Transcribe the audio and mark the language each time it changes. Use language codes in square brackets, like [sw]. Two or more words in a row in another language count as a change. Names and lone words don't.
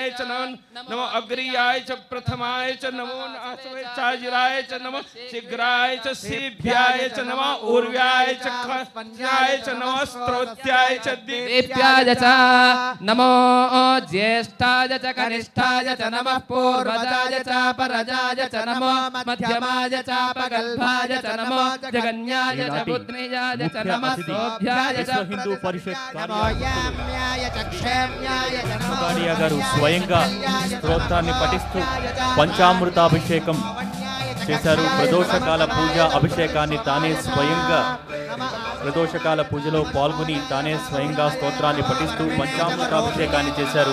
[sa] च नमो अग्रियाय च प्रथमाय च नमो चाजिराय च नमो शीघ्राय च सीभ्याय च नमो ऊर्व्याय च खञ्जाय च नमो स्त्रोत्याय च दीप्याय च नमो ज्येष्ठाय च कनिष्ठाय च नमः पूर्वजाय च परजाय च नमो मध्यमाय च पगल्भाय च नमो जगन्याय च पुत्नी [te] హిందూ పరిషత్ తొగాడియా గారు స్వయంగా స్తోత్రాన్ని పఠిస్తూ పంచామృతాభిషేకం చేశారు. ప్రదోషకాల పూజ అభిషేకాన్ని తానే స్వయంగా ప్రదోషకాల పూజలో పాల్గొని తానే స్వయంగా స్తోత్రాన్ని పఠిస్తూ పంచామృతాభిషేకాన్ని చేశారు.